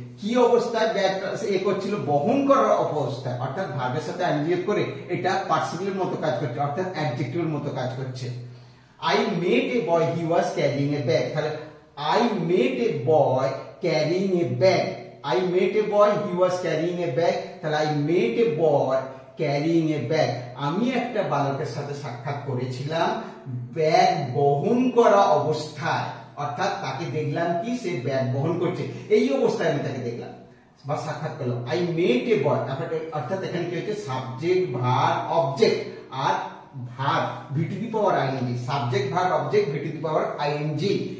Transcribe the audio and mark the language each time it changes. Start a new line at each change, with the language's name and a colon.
Bangla: কি অবস্থায় ব্যাগটা এ করছিল? বহন করার অবস্থায়, অর্থাৎ ভার্বের সাথে আইএনজি করে এটা পার্টিসিপলের মতো কাজ করছে, অর্থাৎ অ্যাডজেক্টিভের মতো কাজ করছে।
English: I met a boy, he was carrying a bag,
Bangla: তাহলে
English: I met a boy carrying a bag. I met a boy, he was carrying a bag.
Bangla: তাহলে
English: I met a boy carrying a bag.
Bangla: আমি একটা বালকের সাথে সাক্ষাৎ করেছিলাম bag বহন করা অবস্থায়, অর্থাৎ তাকে দেখলাম কি সে ব্যাগ বহন করছে, এই অবস্থায় আমি তাকে দেখলাম বা সাক্ষাৎ করলাম।
English: I met a boy,
Bangla: অর্থাৎ এখানে কি হচ্ছে? Subject verb object আর verb V to the power ING, subject verb object V to the power ING.